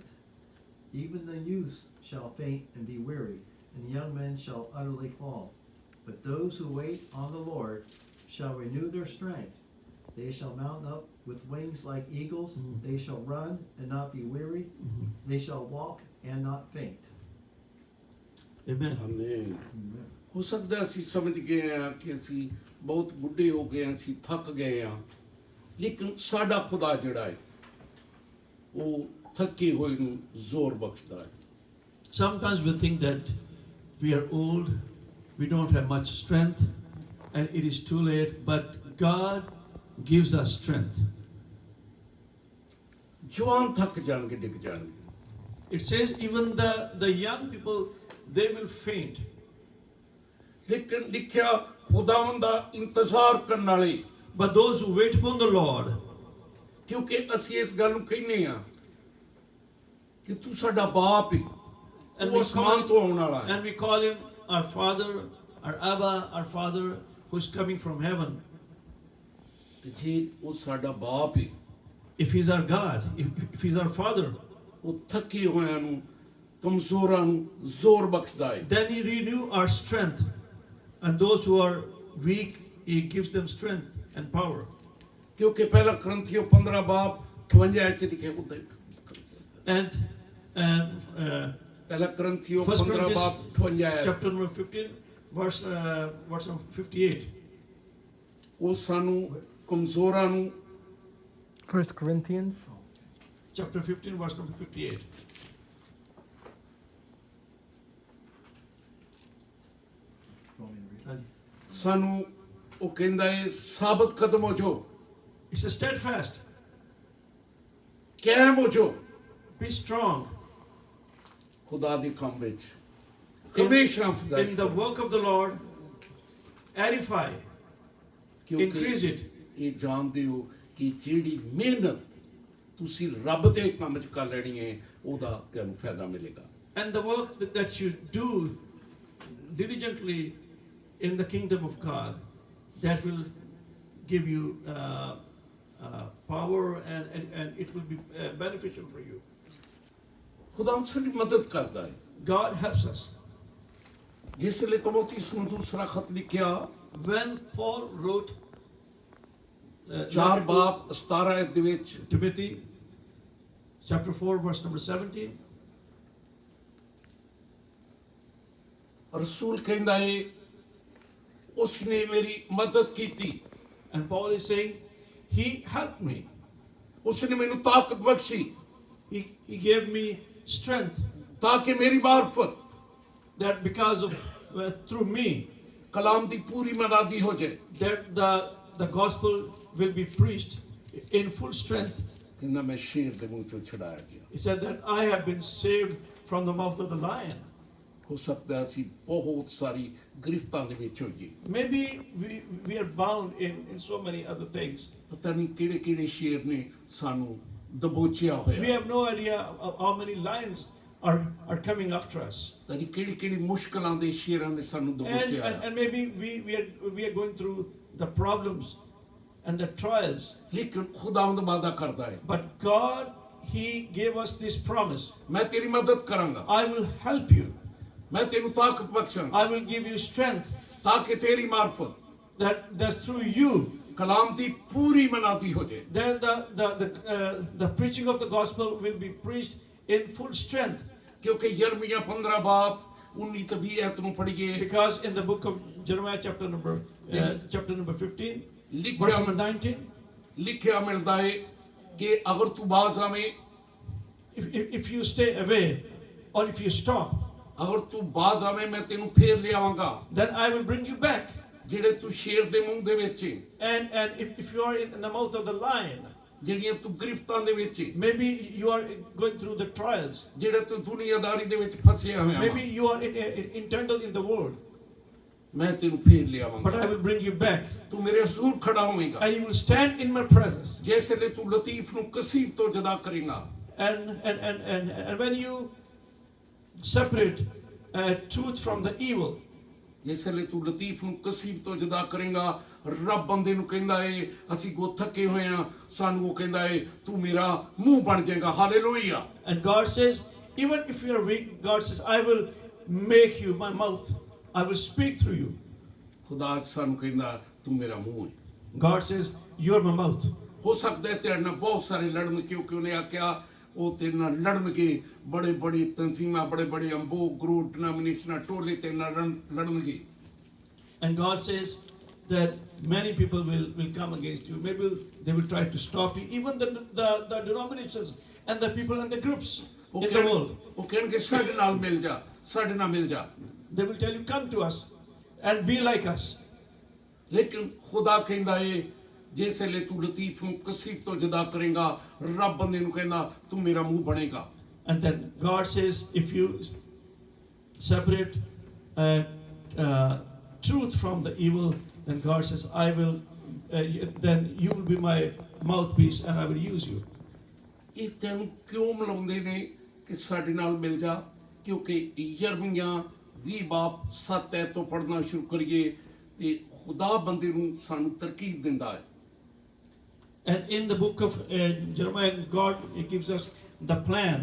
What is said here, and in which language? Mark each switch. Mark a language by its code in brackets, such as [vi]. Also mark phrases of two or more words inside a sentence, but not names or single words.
[en] Even the youths shall faint and be weary, and the young men shall utterly fall. But those who wait on the Lord shall renew their strength. They shall mount up with wings like eagles. They shall run and not be weary. They shall walk and not faint. Amen. [pa] ਆਮੀਨ ਹੋ ਸਕਦਾ ਅਸੀਂ ਸਮਝ ਗਏ ਹਾਂ ਕਿ ਅਸੀਂ ਬਹੁਤ ਬੁੱਢੇ ਹੋ ਗਏ ਹਾਂ ਅਸੀਂ ਥੱਕ ਗਏ ਹਾਂ ਲੇਕਿਨ ਸਾਡਾ ਖੁਦਾ ਜਿਹੜਾ ਹੈ ਉਹ ਥੱਕੇ ਹੋਏ ਨੂੰ ਜ਼ੋਰ ਬਖਸ਼ਦਾ ਹੈ [en] Sometimes we think that we are old, we don't have much strength, and it is too late, but God gives us strength. [pa] ਜਵਾਨ ਥੱਕ ਜਾਣਗੇ ਡਿੱਗ ਜਾਣਗੇ [en] It says even the young people, they will faint. [pa] ਲੇਕਿਨ ਲਿਖਿਆ ਖੁਦਾਵੰਦ ਦਾ ਇੰਤਜ਼ਾਰ ਕਰਨ ਵਾਲੇ [en] But those who wait upon the Lord, [pa] ਕਿਉਂਕਿ ਅਸੀਂ ਇਸ ਗੱਲ ਨੂੰ ਕਹਿੰਦੇ ਹਾਂ ਕਿ ਤੂੰ ਸਾਡਾ ਬਾਪ ਹੈ [en] And [pa] ਉਹ [en] we [pa] ਅਸਮਾਨ ਤੋਂ ਆਉਣ ਵਾਲਾ ਹੈ [en] and we call him our Father, our Abba, our Father who is coming from heaven. [pa] ਤੇ ਜੇ ਉਹ ਸਾਡਾ ਬਾਪ ਹੈ [en] If he's our God, if he's our Father, [pa] ਉਹ ਥੱਕੇ ਹੋਇਆਂ ਨੂੰ ਕਮਜ਼ੋਰਾਂ ਨੂੰ ਜ਼ੋਰ ਬਖਸ਼ਦਾ ਹੈ [en] then he renew our strength. And those who are weak, he gives them strength and power. [pa] ਕਿਉਂਕਿ ਪਹਿਲਾ ਕਰੰਥੀਓ 15 ਬਾਪ 58 ਚ ਲਿਖਿਆ ਹੁੰਦਾ ਹੈ [en] And [pa] ਪਹਿਲਾ ਕਰੰਥੀਓ [en] First [pa] 15 ਬਾਪ 58 [en] chapter number 15, verse number 58. [pa] ਉਹ ਸਾਨੂੰ ਕਮਜ਼ੋਰਾਂ ਨੂੰ [en] 1 Corinthians Chapter 15, verse number 58. [pa] ਹਾਂਜੀ ਸਾਨੂੰ ਉਹ ਕਹਿੰਦਾ ਹੈ ਸਾਬਤ ਕਦਮ ਹੋ ਜਾਓ, [en] He says, steadfast, [pa] ਕਾਇਮ ਹੋ ਜਾਓ [en] be strong [pa] ਖੁਦਾ ਦੇ ਕੰਮ ਵਿੱਚ ਹਮੇਸ਼ਾ [en] in [pa] ਅਫਜ਼ਾਇਸ਼ [en] the [pa] ਕਰੋ, [en] work of the Lord, edify, [pa] ਕਿਉਂਕਿ [en] increase it. [pa] ਇਹ ਜਾਣਦੇ ਹੋ ਕਿ ਜਿਹੜੀ ਮਿਹਨਤ ਤੁਸੀਂ ਰੱਬ ਦੇ ਕੰਮ 'ਚ ਕਰ ਲੈਣੀ ਹੈ ਉਹਦਾ ਤੁਹਾਨੂੰ ਫਾਇਦਾ ਮਿਲੇਗਾ। [en] And the work that you do diligently in the kingdom of God, that will give you power and it will be beneficial for you. [pa] ਖੁਦਾ ਸਾਡੀ ਮਦਦ ਕਰਦਾ ਹੈ। [en] God helps us. [pa] ਜਿਸ ਲਈ ਤਮੋਥੀਸ ਨੂੰ ਦੂਸਰਾ ਖਤ ਲਿਖਿਆ [en] When Paul wrote [pa] 4 ਬਾਬ 17 ਅਧ ਦੇ ਵਿੱਚ [en] Timothy, chapter 4, verse number 17, [pa] ਰਸੂਲ ਕਹਿੰਦਾ ਹੈ ਉਸਨੇ ਮੇਰੀ ਮਦਦ ਕੀਤੀ, [en] and Paul is saying, he helped me. [pa] ਉਸਨੇ ਮੈਨੂੰ ਤਾਕਤ ਬਖਸ਼ੀ [en] He gave me strength, [pa] ਤਾਂ ਕਿ ਮੇਰੀ ਮਾਰਫਤ [en] that because of through me, [pa] ਕਲਾਮ ਦੀ ਪੂਰੀ ਮਨਾਦੀ ਹੋ ਜਾਏ। [en] that the gospel will be preached in full strength. [pa] ਕਹਿੰਦਾ ਮੈਂ ਸ਼ੇਰ ਦੇ ਮੂੰਹ ਚੋਂ ਛੁਡਾਇਆ ਗਿਆ। [en] He said that I have been saved from the mouth of the lion. [pa] ਹੋ ਸਕਦਾ ਅਸੀਂ ਬਹੁਤ ਸਾਰੀ ਗ੍ਰਿਫਤਾਂ ਦੇ ਵਿੱਚ ਹੋਈਏ, [en] Maybe we are bound in so many other things. [pa] ਪਤਾ ਨਹੀਂ ਕਿਹੜੇ ਕਿਹੜੇ ਸ਼ੇਰ ਨੇ ਸਾਨੂੰ ਦਬੋਚਿਆ [en] We [pa] ਹੋਇਆ, [en] have no idea of how many lions are coming after us. [pa] ਪਤਾ ਨਹੀਂ ਕਿਹੜੀ ਕਿਹੜੀ ਮੁਸ਼ਕਲਾਂ ਦੇ ਸ਼ੇਰਾਂ ਨੇ ਸਾਨੂੰ [en] And, [pa] ਦਬੋਚਿਆ [en] and, [pa] ਹੈ। [en] and maybe we are going through the problems and the trials. [pa] ਲੇਕਿਨ ਖੁਦਾਵੰਦ ਵਾਅਦਾ ਕਰਦਾ ਹੈ [en] But God, He gave us this promise. [pa] ਮੈਂ ਤੇਰੀ ਮਦਦ ਕਰਾਂਗਾ, [en] I will help you. [pa] ਮੈਂ ਤੈਨੂੰ ਤਾਕਤ ਬਖਸ਼ਾਂਗਾ [en] I will give you strength, [pa] ਤਾਂ ਕਿ ਤੇਰੀ ਮਾਰਫਤ [en] that's through you [pa] ਕਲਾਮ ਦੀ ਪੂਰੀ ਮਨਾਦੀ ਹੋ ਜਾਏ। [en] that the preaching of the gospel will be preached in full strength. [pa] ਕਿਉਂਕਿ ਯਰਮੀਆ 15 ਬਾਬ 19 ਤੇ 20 ਐਤ ਨੂੰ ਪੜ੍ਹੀਏ, [en] Because in the book of Jeremiah, chapter number 15, verse [pa] ਲਿਖਿਆ [en] number 19, [pa] ਲਿਖਿਆ ਮਿਲਦਾ ਹੈ ਕਿ ਅਗਰ ਤੂੰ ਬਾਜ਼ ਆਵੇਂ, [en] if you stay away or if you stop, [pa] ਅਗਰ ਤੂੰ ਬਾਜ਼ ਆਵੇਂ ਮੈਂ ਤੈਨੂੰ ਫੇਰ ਲਿਆਵਾਂਗਾ। [en] then I will bring you back. [pa] ਜਿਹੜੇ ਤੂੰ ਸ਼ੇਰ ਦੇ ਮੂੰਹ ਦੇ ਵਿੱਚ ਏ, [en] And if you are in the mouth of the lion, [pa] ਜਿਹੜੀਆਂ ਤੂੰ ਗ੍ਰਿਫਤਾਂ ਦੇ ਵਿੱਚ ਏ, [en] maybe you are going through the trials, [pa] ਜਿਹੜੇ ਤੂੰ ਦੁਨੀਆਦਾਰੀ ਦੇ ਵਿੱਚ ਫਸਿਆ ਹੋਇਆ [en] maybe [pa] ਵਾਂ, [en] you are entangled in the world, [pa] ਮੈਂ ਤੈਨੂੰ ਫੇਰ [en] but I [pa] ਲਿਆਵਾਂਗਾ। [en] will bring you back. [pa] ਤੂੰ ਮੇਰੇ ਹਜ਼ੂਰ ਖੜਾ ਹੋਵੇਂਗਾ। [en] And you will stand in my presence. [pa] ਜਿਸ ਵੇਲੇ ਤੂੰ ਲਤੀਫ ਨੂੰ ਕਸੀਬ ਤੋਂ ਜੁਦਾ ਕਰੇਂਗਾ, [en] And when you separate truth from the evil, [pa] ਜਿਸ ਵੇਲੇ ਤੂੰ ਲਤੀਫ ਨੂੰ ਕਸੀਬ ਤੋਂ ਜੁਦਾ ਕਰੇਂਗਾ, ਰੱਬ ਬੰਦੇ ਨੂੰ ਕਹਿੰਦਾ ਏ ਅਸੀਂ ਗੋ ਥੱਕੇ ਹੋਏ ਆ, ਸਾਨੂੰ ਉਹ ਕਹਿੰਦਾ ਏ ਤੂੰ ਮੇਰਾ ਮੂੰਹ ਬਣ ਜਾਏਗਾ। ਹਾਲੇਲੂਇਆ। [en] and God says, even if you are weak, God says, I will make you my mouth. I will speak through you. [pa] ਖੁਦਾ ਅੱਜ ਸਾਨੂੰ ਕਹਿੰਦਾ ਤੂੰ ਮੇਰਾ ਮੂੰਹ ਹੈ। [en] God says, you are my mouth. [pa] ਹੋ ਸਕਦਾ ਹੈ ਤੇਰੇ ਨਾਲ ਬਹੁਤ ਸਾਰੇ ਲੜਨ, ਕਿਉਂਕਿ ਉਹਨੇ ਆਖਿਆ ਉਹ ਤੇਰੇ ਨਾਲ ਲੜਨਗੇ, ਬੜੇ ਬੜੀ ਤਨਜ਼ੀਮਾਂ, ਬੜੇ ਬੜੇ ਅੰਬੋ [en] group denominations [pa] ਟੋਲੇ ਤੇਰੇ ਨਾਲ ਲੜਨਗੇ। [en] And God says that many people will come against you. Maybe they will try to stop you. Even the denominations and the people and the groups [pa] ਉਹ [en] in the world. [pa] ਉਹ ਕਹਿਣਗੇ ਸਾਡੇ ਨਾਲ ਮਿਲ ਜਾ, ਸਾਡੇ ਨਾਲ ਮਿਲ ਜਾ। [en] They will tell you, come to us and be like us. [pa] ਲੇਕਿਨ ਖੁਦਾ ਕਹਿੰਦਾ ਏ ਜਿਸ ਵੇਲੇ ਤੂੰ ਲਤੀਫ ਨੂੰ ਕਸੀਬ ਤੋਂ ਜੁਦਾ ਕਰੇਂਗਾ, ਰੱਬ ਬੰਦੇ ਨੂੰ ਕਹਿੰਦਾ ਤੂੰ ਮੇਰਾ ਮੂੰਹ ਬਣੇਗਾ। [en] And then God says, if you separate truth from the evil, then God says, I will, then you will be my mouthpiece and I will use you. [pa] ਇਹ ਤੈਨੂੰ ਕਿਉਂ ਮਿਲਾਉਂਦੇ ਨੇ ਕਿ ਸਾਡੇ ਨਾਲ ਮਿਲ ਜਾ? ਕਿਉਂਕਿ ਯਰਮੀਆ 20 ਬਾਬ 7 ਐਤ ਤੋਂ ਪੜ੍ਹਨਾ ਸ਼ੁਰੂ ਕਰੀਏ ਤੇ ਖੁਦਾ ਬੰਦੇ ਨੂੰ ਸਾਨੂੰ ਤਰਕੀਬ ਦਿੰਦਾ ਹੈ। [en] And in the book of Jeremiah, God gives us the plan.